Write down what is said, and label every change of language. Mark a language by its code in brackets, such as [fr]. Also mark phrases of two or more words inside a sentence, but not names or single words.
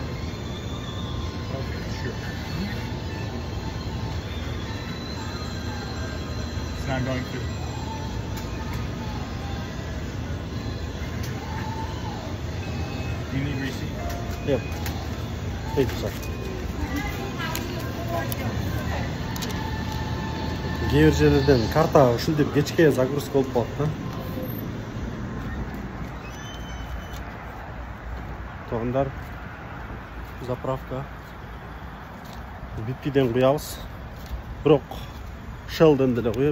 [en] Okay, sure. It's not going to. You need receipt? Yep. Thank you, sir. [ky] Кээ бир жерлерден карта ушинтип кечке загрузка болуп калат да. Туугандар, заправка. BP'ден куябыз. Бирок Shell'ден деле куябыз.